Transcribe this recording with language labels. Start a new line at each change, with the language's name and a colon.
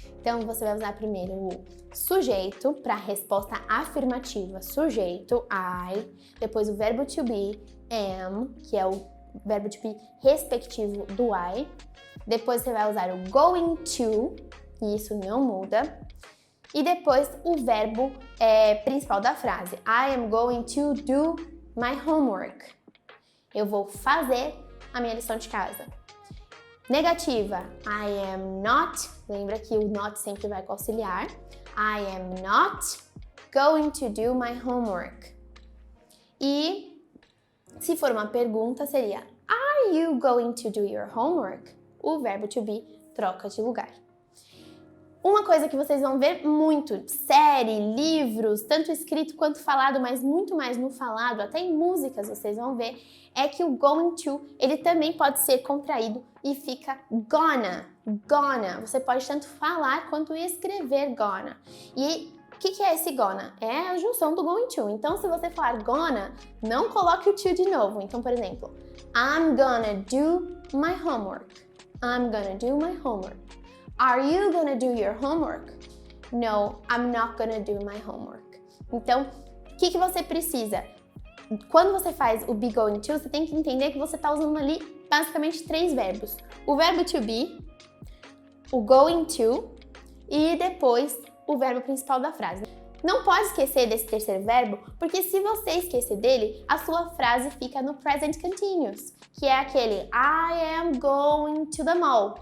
Portuguese: Então você vai usar primeiro o sujeito para a resposta afirmativa, sujeito, I, depois o verbo to be, am, que é o verbo to be respectivo do I, depois você vai usar o going to, e isso não muda, e depois o verbo principal da frase,
English: I am going to do my homework.
Portuguese: Eu vou fazer a minha lição de casa. Negativa,
English: I am not,
Portuguese: lembra que o not sempre vai com auxiliar.
English: I am not going to do my homework.
Portuguese: E se for uma pergunta, seria
English: Are you going to do your homework?
Portuguese: O verbo to be troca de lugar. Uma coisa que vocês vão ver muito, série, livros, tanto escrito quanto falado, mas muito mais no falado, até em músicas vocês vão ver, é que o going to, ele também pode ser contraído e fica gonna. Você pode tanto falar quanto escrever gonna. E o que é esse gonna? É a junção do going to. Então, se você falar gonna, não coloque o to de novo. Então, por exemplo,
English: I'm gonna do my homework. I'm gonna do my homework. Are you gonna do your homework? No, I'm not gonna do my homework.
Portuguese: Então, o que você precisa? Quando você faz o be going to, você tem que entender que você está usando ali basicamente 3 verbos. O verbo to be, o going to e depois o verbo principal da frase. Não pode esquecer desse terceiro verbo, porque se você esquecer dele, a sua frase fica no present continuous, que é aquele
English: I am going to the mall.